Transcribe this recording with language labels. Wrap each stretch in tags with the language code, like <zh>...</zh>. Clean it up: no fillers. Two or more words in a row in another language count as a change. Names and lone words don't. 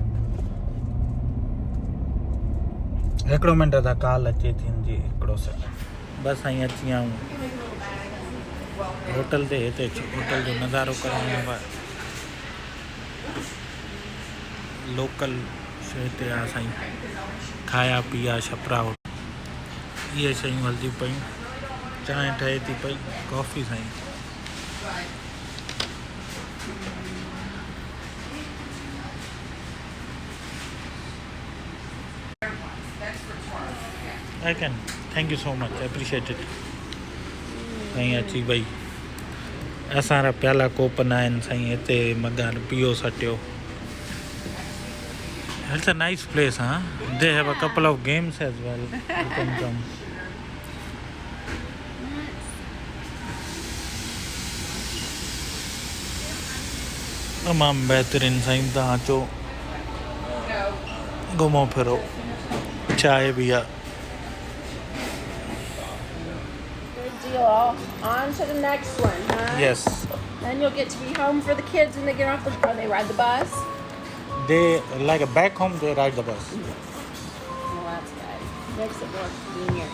<sd>हिकिड़ो मिंट था कॉल अचे थी हिनजी हिकिड़ो सेकंड बसि साईं अची विया आहियूं होटल ते हिते होटल जो नज़ारो करणु लोकल शइ ते आहे साईं खाया पीआ छपरा इहे शयूं हलंदियूं पयूं चांहि ठहे थी पई कॉफ़ी साईं</sd> <en>I can. Thank you so much. I appreciate it.</en> <sd>साईं अची वई असां प्याला कोप न आहिनि साईं हिते मगान पियो सटियो</sd> <en>It's a nice place, huh? They have a couple of games as well. You can come.</en> <sd>तमामु बहितरीन साईं तव्हां अचो घुमो फिरो चांहि बि आहे</sd> <en>On to the next one, huh? Yes. Then you'll get to be home for the kids when they get off the bus. They ride the bus. They like back home they ride the bus. Well, that's good. Makes it more convenient.</en>